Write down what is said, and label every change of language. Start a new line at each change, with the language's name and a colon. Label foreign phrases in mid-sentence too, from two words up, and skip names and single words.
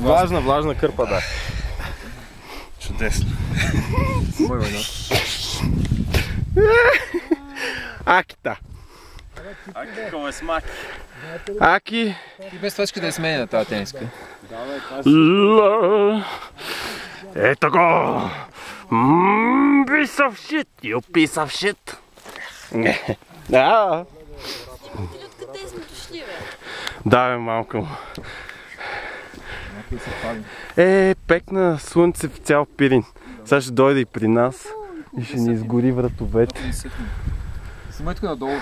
Bulgarian: Влажна кърпа, да. Чудесно. Акита. Аки, какво е смак? Аки. И без това иска да я смени на тази тениска. Ето го!
English: Piece of shit, you piece of shit.
Bulgarian: Да. Откъде сме дошли, бе? Да, бе, малко. Пекна слънце в цял Пирин. Сега ще дойде и при нас и ще ни изгори вратовете. Снимай тук надолу.